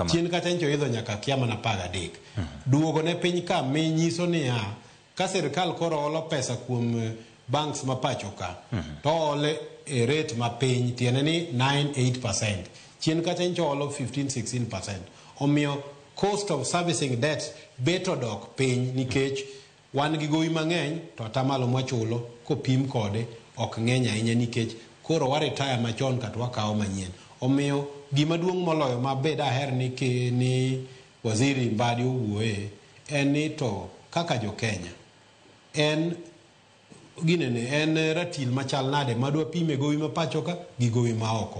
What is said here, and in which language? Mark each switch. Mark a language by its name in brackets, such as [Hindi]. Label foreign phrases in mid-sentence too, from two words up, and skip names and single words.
[Luo (Kenya and Tanzania)] Chien kata ncho idho nyaka kiama na paga dek. Duogo ne piny ka mi nyiso ni ka sirkal koro holo pesa kuom banks mapacho ka to ole rate ma piny tiene ni 9-8%. Chien kata ncho holo 15-16%. Omiyo [English] cost of servicing debt [Luo (Kenya and Tanzania)] beto dok piny nikech wan gi gowi mang'eny to atamalo mwachulo kopim kode ok ng'eny ahinya nikech koro wa retire machon kata wakawo manyien. Omiyo gima duong' moloyo mabed aher ni Waziri Mbadi owuoye en ni to kaka jo Kenya en ratil machal nade madwa pime gowi mapacho ka gi gowi maoko.